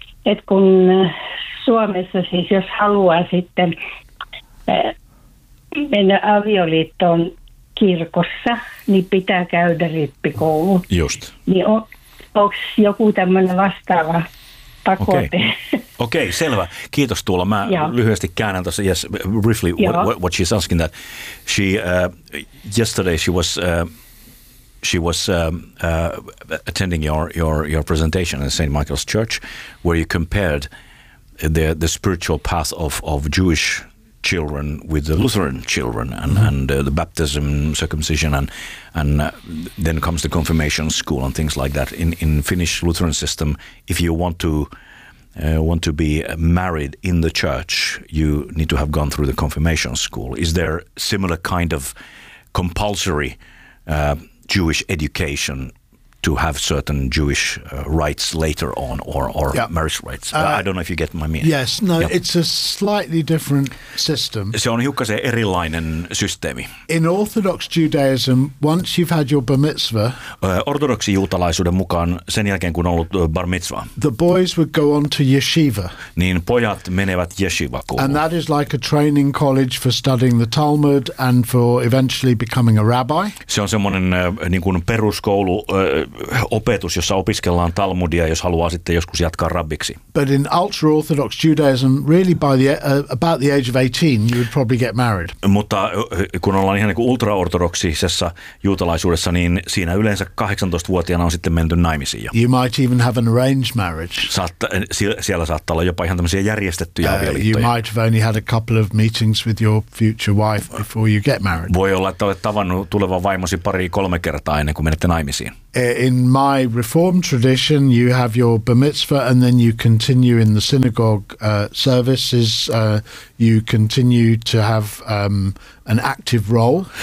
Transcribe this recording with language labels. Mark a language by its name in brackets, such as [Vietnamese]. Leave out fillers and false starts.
[Finnish] Et kun Suomessa siis, jos haluaa sitten mennä avioliittoon kirkossa, niin pitää käydä rippikoulu. Just. Niin onko joku tämmöinen vastaava pakote? Okay, selvä. Kiitos Tuula. Mä lyhyesti käännän tuossa. [English] Yes, briefly, what she's asking that. She, yesterday she was attending your presentation in St. Michael's Church, where you compared the spiritual path of Jewish children with the Lutheran children and the baptism, circumcision, and then comes the confirmation school and things like that. In Finnish Lutheran system, if you want to be married in the church, you need to have gone through the confirmation school. Is there similar kind of compulsory Jewish education to have certain Jewish rites later on or marriage rites? I don't know if you get my meaning. Yes, no, it's a slightly different system. [Finnish] Se on hiukkasen erilainen systeemi. [English] In Orthodox Judaism, once you've had your bar mitzvah, [Finnish] ortodoksi juutalaisuuden mukaan sen jälkeen kun on ollut bar mitzvah, [English] the boys would go on to yeshiva. [Finnish] Niin pojat menevät yeshivakouluun. [English] And that is like a training college for studying the Talmud and for eventually becoming a rabbi. [Finnish] Se on semmoinen niin kuin peruskoulu, opetus, jossa opiskellaan Talmudia, jos haluaa sitten joskus jatkaa rabbiksi. [English] But in ultra-orthodox Judaism, really by the about the age of 18, you would probably get married. [Finnish] Mutta kun ollaan ihan niin kuin ultra-ortodoksisessa juutalaisuudessa, niin siinä yleensä 18-vuotiaana on sitten menty naimisiin jo. [English] You might even have an arranged marriage. [Finnish] Siellä saattaa olla jopa ihan tämmöisiä järjestettyjä avioliittoja. [English] You might have only had a couple of meetings with your future wife before you get married. [Finnish] Voi olla, että olet tavannut tulevan vaimosi pari-kolme kertaa ennen kuin menette naimisiin. [English] in my Reformed tradition, you have your bar mitzvah and then you continue in the synagogue services. You continue to have an active role.